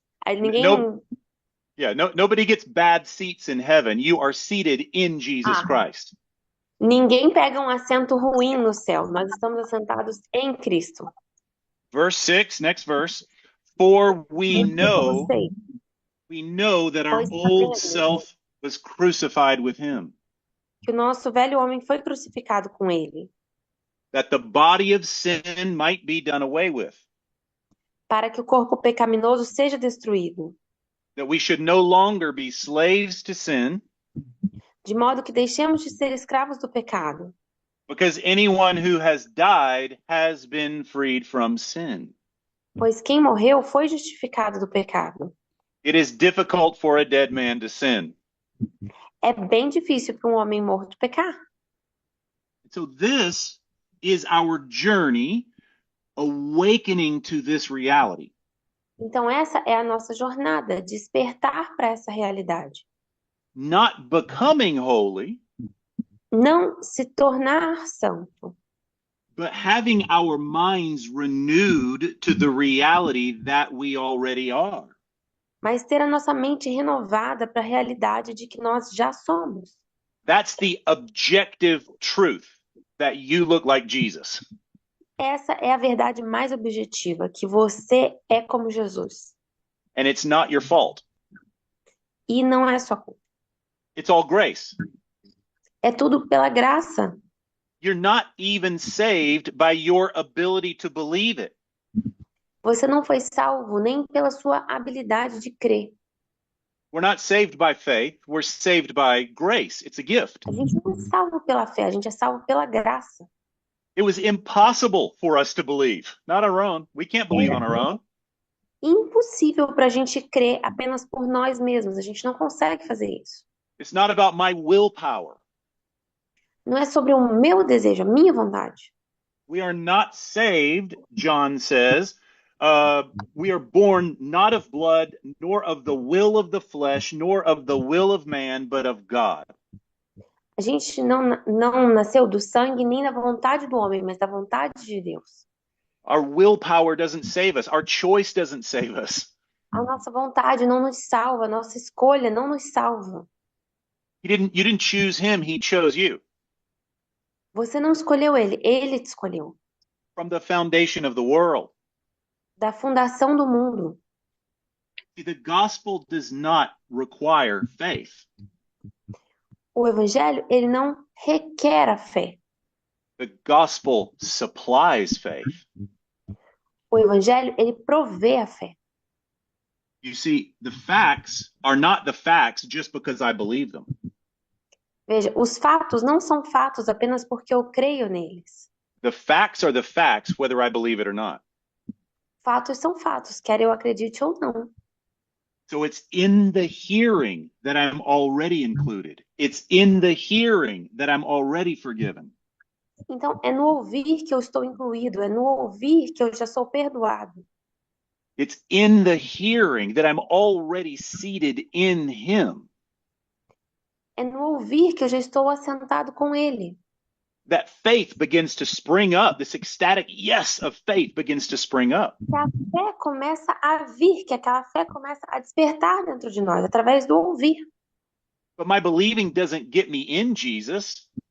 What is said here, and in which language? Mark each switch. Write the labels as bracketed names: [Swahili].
[Portuguese] Aí ninguém. [English] Nobody gets bad seats in heaven. You are seated in Jesus Christ. [Portuguese] Ninguém pega um assento ruim no céu. Nós estamos assentados em Cristo. [English] Verse 6, next verse. For we know that our old self was crucified with him. [Portuguese] Que o nosso velho homem foi crucificado com ele. [English] That the body of sin might be done away with. [Portuguese] Para que o corpo pecaminoso seja destruído. [English] That we should no longer be slaves to sin. [Portuguese] De modo que deixemos de ser escravos do pecado. [English] Because anyone who has died has been freed from sin. [Portuguese] Pois quem morreu foi justificado do pecado. [English] It is difficult for a dead man to sin. [Portuguese] É bem difícil para um homem morto pecar. [English] So this is our journey awakening to this reality. [Portuguese] Então essa é a nossa jornada, despertar para essa realidade. [English] Not becoming holy, [Portuguese] não se tornar santo, [English] but having our minds renewed to the reality that we already are. [Portuguese] mas ter a nossa mente renovada para a realidade de que nós já somos. [English] That's the objective truth, that you look like Jesus. [Portuguese] Essa é a verdade mais objetiva, que você é como Jesus. [English] And it's not your fault. [Portuguese] E não é sua culpa. [English] It's all grace. [Portuguese] É tudo pela graça. [English] You're not even saved by your ability to believe it. [Portuguese] Você não foi salvo nem pela sua habilidade de crer. [English] We're not saved by faith, we're saved by grace. It's a gift. [Portuguese] A gente não é salvo pela fé, a gente é salvo pela graça. [English] It was impossible for us to believe, not our own. We can't believe on our own. [Portuguese] Impossível para a gente crer apenas por nós mesmos. A gente não consegue fazer isso. [English] It's not about my willpower. [Portuguese] Não é sobre o meu desejo, a minha vontade. [English] We are not saved, John says. We are born not of blood, nor of the will of the flesh, nor of the will of man, but of God. [Portuguese] A gente não nasceu do sangue nem da vontade do homem, mas da vontade de Deus. [English] Our willpower doesn't save us. Our choice doesn't save us. [Portuguese] A nossa vontade não nos salva, a nossa escolha não nos salva. [English] You didn't choose him, he chose you. [Portuguese] Você não escolheu ele te escolheu. [English] From the foundation of the world. [Portuguese] Da fundação do mundo. [English] See, the gospel does not require faith. [Portuguese] O evangelho, ele não requer a fé. [English] The gospel supplies faith. [Portuguese] O evangelho, ele provê a fé. [English] You see, the facts are not the facts just because I believe them. [Portuguese] Veja, os fatos não são fatos apenas porque eu creio neles. [English] The facts are the facts whether I believe it or not. [Portuguese] Fatos são fatos, quer eu acredite ou não. [English] So it's in the hearing that I'm already included. It's in the hearing that I'm already forgiven. [Portuguese] Então, é no ouvir que eu estou incluído, é no ouvir que eu já sou perdoado. [English] It's in the hearing that I'm already seated in him. [Portuguese] É no ouvir que eu já estou assentado com ele. [English] That faith begins to spring up. This ecstatic yes of faith begins to spring up. [Portuguese] Que a fé começa a vir, que aquela fé começa a despertar dentro de nós, através do ouvir. [English] But my believing doesn't get me in Jesus.